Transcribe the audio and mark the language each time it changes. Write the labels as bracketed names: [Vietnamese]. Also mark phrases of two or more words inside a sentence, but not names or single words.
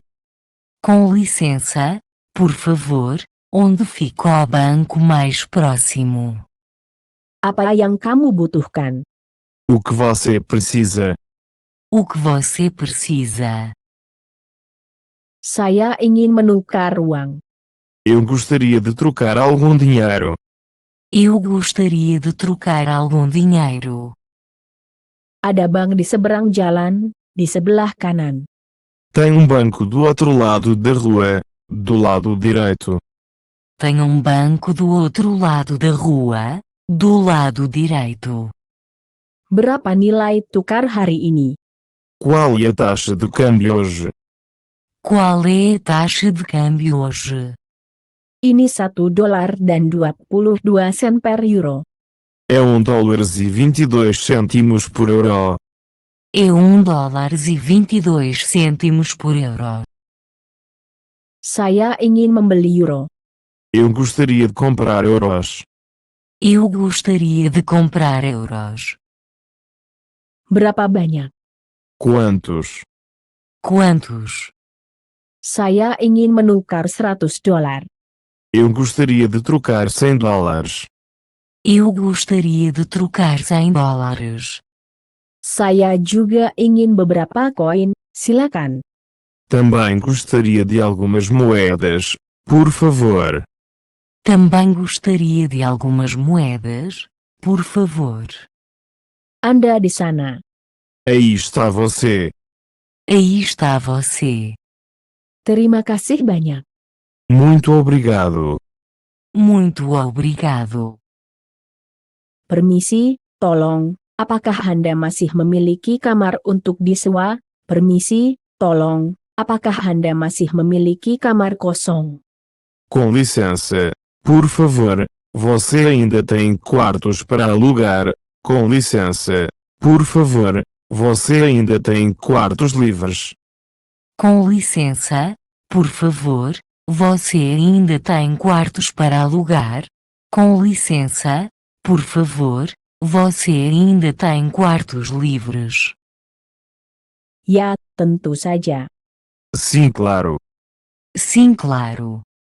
[Portuguese] Com licença, por favor, onde fica o banco mais próximo? [Indonesian] Apa yang kamu butuhkan? [Portuguese] O que você precisa? O que você precisa? [Indonesian] Saya ingin menukar uang. [Portuguese] Eu gostaria de trocar algum dinheiro. Eu gostaria de trocar algum dinheiro. [Indonesian] Ada bank di seberang jalan, di sebelah kanan. [Portuguese] Tem um banco do outro lado da rua, do lado direito. Tem um banco do outro lado da rua, do lado direito. [Indonesian] Berapa nilai tukar hari ini? [Portuguese] Qual é a taxa de câmbio hoje? Qual é a taxa de câmbio hoje? [Indonesian] Ini $1 dan 22 sen per euro. [Portuguese] É $1,22 por euro. É $1,22 por euro. [Indonesian] Saya ingin membeli euro. [Portuguese] Eu gostaria de comprar euros. Eu gostaria de comprar euros. [Indonesian] Berapa banyak? [Portuguese] Quantos? Quantos? [Indonesian] Saya ingin menukar $100. [Portuguese] Eu gostaria de trocar $100. Eu gostaria de trocar $100. [Indonesian] Saya juga ingin beberapa koin, silakan. [Portuguese] Também gostaria de algumas moedas, por favor. Também gostaria de algumas moedas, por favor. [Indonesian] Anda di sana. [Portuguese] Aí está você. Aí está você. [Indonesian] Terima kasih banyak. [Portuguese] Muito obrigado. Muito obrigado. [Indonesian] Permisi, tolong, apakah Anda masih memiliki kamar untuk disewa? Permisi, tolong, apakah Anda masih memiliki kamar kosong? [Portuguese] Com licença, por favor, você ainda tem quartos para alugar? Com licença, por favor, você ainda tem quartos livres? Com licença, por favor, você ainda tem quartos para alugar? Com licença, por favor, você ainda tem quartos livres? [Indonesian] Ya, tentu saja. [Portuguese] Sim, claro. Sim, claro.